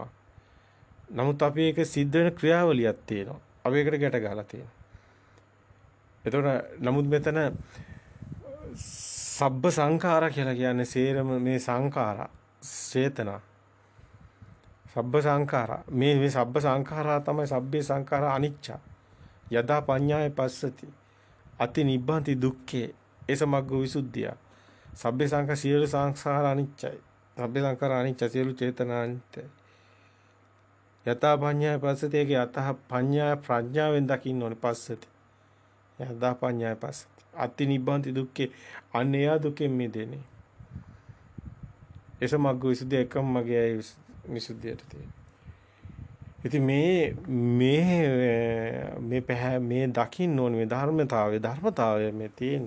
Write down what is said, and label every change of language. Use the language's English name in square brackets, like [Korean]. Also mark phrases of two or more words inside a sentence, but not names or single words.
[Sinhala] නමුත් අපි ඒක සිද්ධ වෙන ක්‍රියාවලියක් තියෙනවා. අපි ඒකට ගැට ගහලා තියෙනවා. එතකොට නමුත් මෙතන [Pali] සබ්බ සංඛාරා [Sinhala] කියලා කියන්නේ සේරම මේ සංඛාරා චේතනා. [Pali] සබ්බ සංඛාරා මේ සබ්බ සංඛාරා තමයි සබ්බේ සංඛාරා අනිච්චා. යදා පඤ්ඤාය පස්සති අති නිබ්බන්ති දුක්ඛේ ඒසමග්ග විසුද්ධිය. සබ්බේ සංඛාර [Sinhala] සියලු සංඛාර අනිච්චයි. [Pali] සබ්බේ සංඛාර අනිච්ච [Sinhala] සියලු චේතනා අනිත්‍යයි. [Pali] යතා පඤ්ඤාය පස්සති ඒකේ යතහ පඤ්ඤාය [Sinhala] ප්‍රඥාවෙන් දකින්න ඕනේ [Pali] පස්සති. යදා පඤ්ඤාය පස්සති අති නිබ්බන්ති දුක්ඛේ [Sinhala] අනේය දුකෙන් මිදෙන්නේ. [Pali] ඒසමග්ග විසුද්ධිය [Sinhala] එකම මගේ විසුද්ධියට තියෙනවා. ඉතින් මේ දකින්න ඕනේ මේ ධර්මතාවය මේ තියෙන්නේ.